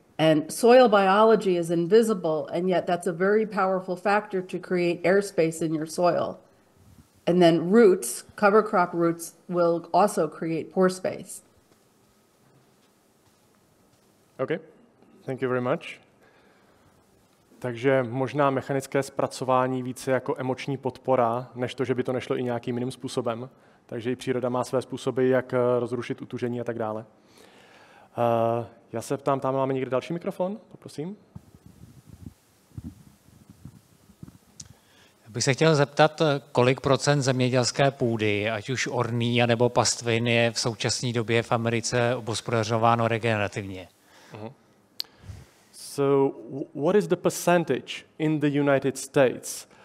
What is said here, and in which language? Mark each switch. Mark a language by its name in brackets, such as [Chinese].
[English] And soil biology is invisible, and yet that's a very powerful factor to create airspace in your soil. And then roots, cover crop roots, will also create pore space. Okay, thank you very much. [Czech] Takže možná mechanické zpracování více jako emoční podpora, než to, že by to nešlo i nějakým jiným způsobem. Takže i příroda má své způsoby, jak rozrušit utužení a tak dále. Já se ptám, tam máme někde další mikrofon? Poprosím. Bych se chtěl zeptat, kolik procent zemědělské půdy, ať už orný nebo pastvin, je v současné době v Americe obhospodařováno regenerativně? [English] So what is the percentage in the United States?